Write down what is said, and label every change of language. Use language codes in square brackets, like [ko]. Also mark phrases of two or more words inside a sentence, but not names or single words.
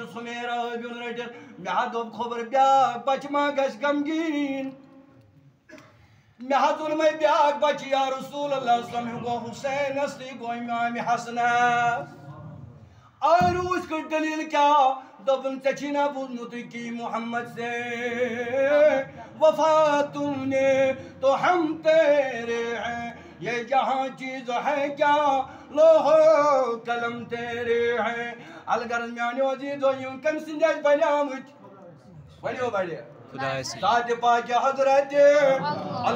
[ks] یُس ہُمیر ٲبیُن رٔٹِتھ مےٚ حظ دوٚپ خبر بیٛاکھ بچہٕ ما گژھِ غمگیٖن مےٚ حظ اوٚنمَے بیٛاکھ بچہٕ [ar] یا رسول اللہ وسلم [ks] یہِ گوٚو حُسینس تہٕ یہِ گوٚو امامِ حسنس آے روٗس کٔٹ دٔلیٖل کیٛاہ دوٚپُن ژےٚ چھی نا بوٗزمُتٕے [ur] کہ محمد سے وفا تم نے تو ہم تیرے ہیں یہ جہاں چیز ہے کیا لوہو قلم تیرے ہیں [ks] الغرض میٛانیو عزیٖزو یِم کٔمۍ سٕنٛدۍ ٲسۍ بنیٛامٕتۍ ؤنِو بڑِ ذاتِ پاکہِ حضرتِ